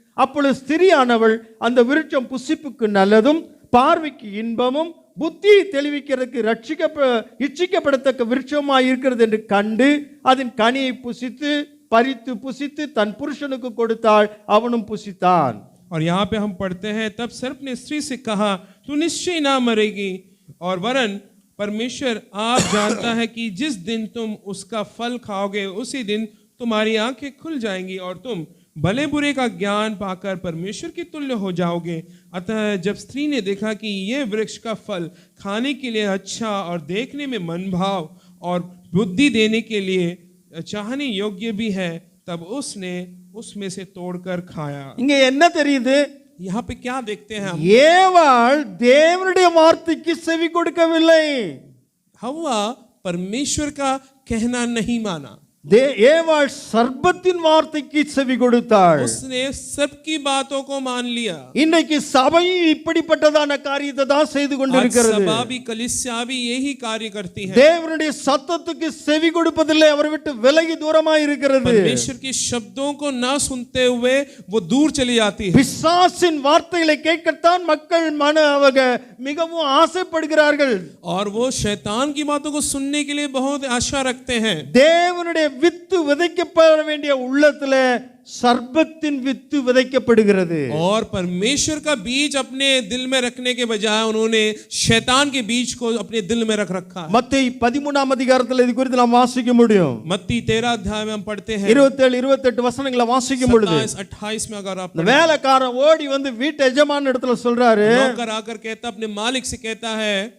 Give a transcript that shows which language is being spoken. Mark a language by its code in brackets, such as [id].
[ta] அப்பொழுது ஸ்திரியானவள் அந்த விருட்சம் புசிப்புக்கு நல்லதும் பார்வைக்கு இன்பமும் புத்தியை தெளிவிக்கிறதுக்கு இச்சிக்கப்படத்தக்க விருட்சமாய் இருக்கிறது என்று கண்டு அதன் கனியை புசித்து பறித்து புசித்து தன் புருஷனுக்கு கொடுத்தாள், அவனும் புசித்தான். [hi] और यहाँ पे हम पढ़ते हैं, तब सर्प ने स्त्री से कहा, तू निश्चय ना मरेगी, और वरन परमेश्वर आप जानता है कि जिस दिन तुम उसका फल खाओगे उसी दिन तुम्हारी आंखें खुल जाएंगी और तुम भले बुरे का ज्ञान पाकर परमेश्वर के तुल्य हो जाओगे। अतः जब स्त्री ने देखा कि यह वृक्ष का फल खाने के लिए अच्छा और देखने में मनभाव और बुद्धि देने के लिए चाहने योग्य भी है, तब उसने उसमें से तोड़कर खाया। [ta] இங்க என்ன தெரியுது? [hi] यहाँ पे क्या देखते हैं हम? [ta] ஏவாள் தேவனுடைய வார்த்தைக்கு செவி கொடுக்கவில்லை. [hi] हव्वा परमेश्वर का कहना नहीं माना, [ta] ஏவாள் சர்ப்பத்தின் வார்த்தைக்கு செவி கொடுத்தாள். [hi] उसने सबकी बातों को मान लिया। [ta] இன்னைக்கு சபை இப்படிப்பட்டதான காரியத்தை தான் செய்து கொண்டிருக்கிறது. [hi] सभा भी कलीसिया भी यही कार्य करती है। [ta] தேவனுடைய சத்தத்துக்கு செவி கொடுப்பதில்லை, அவரை விட்டு விலகி தூரமாய் இருக்கிறது. [hi] परमेश्वर के शब्दों को ना सुनते हुए वो दूर चली जाती है। [ta] பிசாசின் வார்த்தைகளை கேட்கத்தான் மக்கள் மிகவும் ஆசைப்படுகிறார்கள். [hi] और वो शैतान की बातों को सुनने के लिए बहुत आशा रखते हैं। [ta] தேவனுடைய வித்து விதைக்கப்பட வேண்டிய உள்ளத்துல सर्पத்தின் வித்து விதைக்கப்படுகிறது. [hi] और परमेश्वर का बीज अपने दिल में रखने के बजाय उन्होंने शैतान के बीज को अपने दिल में रख रखा है। [ta] மத்தேயு 13ஆம் அதிகாரத்தில் இது குறித்து நாம் வாசிக்க முடியும். [hi] मत्ती 13 अध्याय में हम पढ़ते हैं [ta] 27, 28 வசனங்களை வாசிக்கும் பொழுது [hi] 27, 28 में अगर आप [ta] வேலைக்காரன் ஓடி வந்து வீட்டு எஜமான இடத்துல சொல்றாரு, [hi] नौकर आकर कहता, अपने मालिक से कहता है,